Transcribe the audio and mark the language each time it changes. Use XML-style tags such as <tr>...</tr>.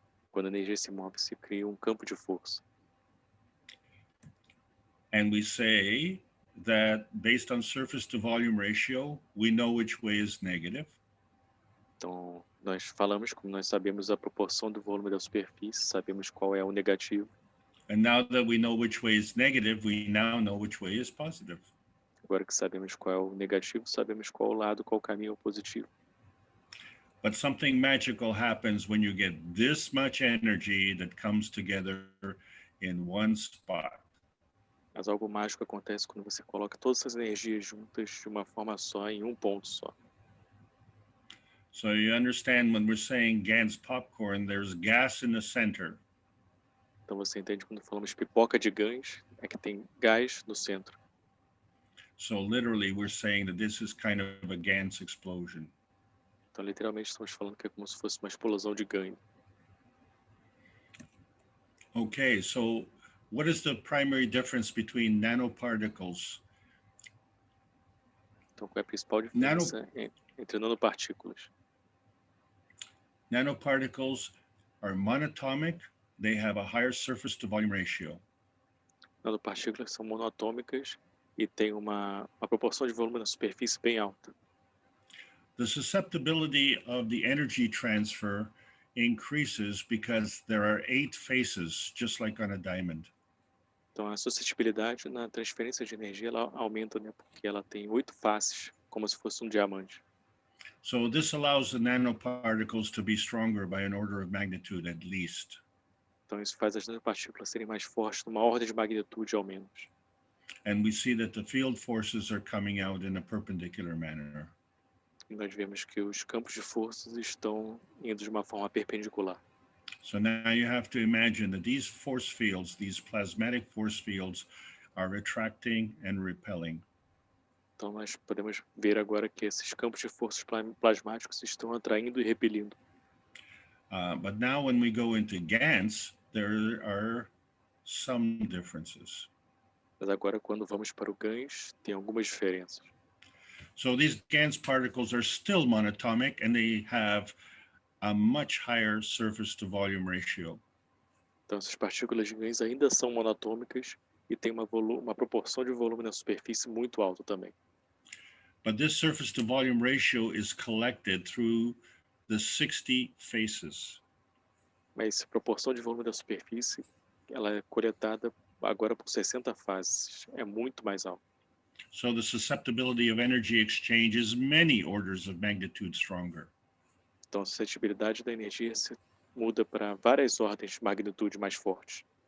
<pt>Quando a energia se move, se cria um campo de força.</pt> <en>And we say that based on surface to volume ratio, we know which way is negative.</en> <pt>Então, nós falamos, como nós sabemos a proporção do volume da superfície, sabemos qual é o negativo.</pt> <en>And now that we know which way is negative, we now know which way is positive.</en> <pt>Agora que sabemos qual é o negativo, sabemos qual lado, qual caminho é o positivo.</pt> <en>But something magical happens when you get this much energy that comes together in one spot.</en> <pt>Mas algo mágico acontece quando você coloca todas essas energias juntas de uma forma só, em um ponto só.</pt> <en>So you understand when we're saying Gans popcorn, there's gas in the center.</en> <pt>Então você entende quando falamos pipoca de Gans, é que tem gás no centro.</pt> <en>So literally we're saying that this is kind of a Gans explosion.</en> <pt>Então literalmente estamos falando que é como se fosse uma explosão de Gans.</pt> <en>Okay, so what is the primary difference between nanoparticles?</en> <pt>Então qual é a principal diferença entre nanopartículas?</pt> <en>Nanoparticles are monatomic. They have a higher surface to volume ratio.</en> <pt>Nanopartículas são monoatômicas e têm uma proporção de volume na superfície bem alta.</pt> <en>The susceptibility of the energy transfer increases because there are 8 faces, just like on a diamond.</en> <pt>Então a suscetibilidade na transferência de energia ela aumenta, né, porque ela tem 8 faces, como se fosse um diamante.</pt> <en>So this allows the nanoparticles to be stronger by an order of magnitude at least.</en> <pt>Então isso faz as nanopartículas serem mais fortes, numa ordem de magnitude ao menos.</pt> <en>And we see that the field forces are coming out in a perpendicular manner.</en> <pt>E nós vemos que os campos de forças estão indo de uma forma perpendicular.</pt> <en>So now you have to imagine that these force fields, these plasmatic force fields, are attracting and repelling.</en> <pt>Então nós podemos ver agora que esses campos de forças plasmáticos estão atraindo e repelindo.</pt> <en>But now when we go into Gans, there are some differences.</en> <pt>Mas agora, quando vamos para o Gans, tem algumas diferenças.</pt> <en>So these Gans particles are still monatomic and they have a much higher surface to volume ratio.</en> <pt>Então essas partículas de Gans ainda são monatômicas e tem uma proporção de volume na superfície muito alta também.</pt> <en>But this surface to volume ratio is collected through the 60 faces.</en> <pt>Mas essa proporção de volume da superfície, ela é coletada agora por 60 fases. É muito mais alto.</pt> <en>So the susceptibility of energy exchange is many orders of magnitude stronger.</en> <pt>Então a suscetibilidade da energia se muda para várias ordens de magnitude mais fortes.</pt>